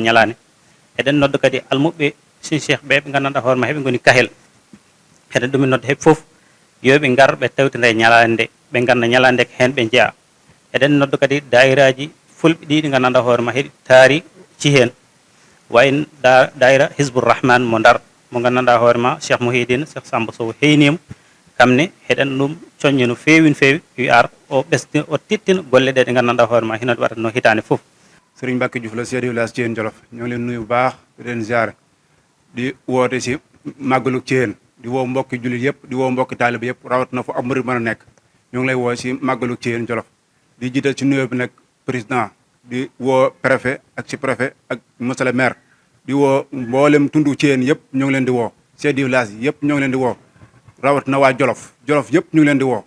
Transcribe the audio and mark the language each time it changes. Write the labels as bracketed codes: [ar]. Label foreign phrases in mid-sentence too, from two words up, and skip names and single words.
[ff] ñalane eɗen noddo kadi almuɓe Cheikh ɓe ɓe gandanɗa hoorema heɓe goni kahel eɗen ɗumin nodde heɓe fof yoɓe gar ɓe tawtide ñalade nde ɓe ganda ñalade ko hen ɓe jeeya eɗen noddo kadi dayiraji fulɓe ɗiɗi gandanɗa hoorema heɗi taari ci hen wayi dayira Hizbourrahman mo Ndar mo gandanɗa hoorema Cheikh Mouhidine Cheikh Samba Sow heynima kamne heɗen ɗum coññi no feewi no feewi wi ar o ɓesdi o tittina golle ɗe ɗe gandanɗa hoorema hino waɗata no hitande fof. [wo] Serigne Mbacke Diouf la [fr] chef de village [wo] Thiène Jolof ñoo ngi leen nuyu bu baax di leen ziare di woote si màggalu Thiène di woo mbokki jullit yëpp di woo mbokki taaliba yëpp rawat na fu am murid mën a nekk ñoo ngi lay woo si màggalu Thiène Jolof di jiital ci nuyoo bi nag président di woo préfet ak si préfet ak [fr] monsieur le maire [wo] di woo mboolem tundu Thiène yëpp ñoo ngi leen di woo [fr] chef de village [wo] yi yëpp ñoo ngi leen di woo rawat na waa Jolof Jolof yëpp ñu ngi leen di woo.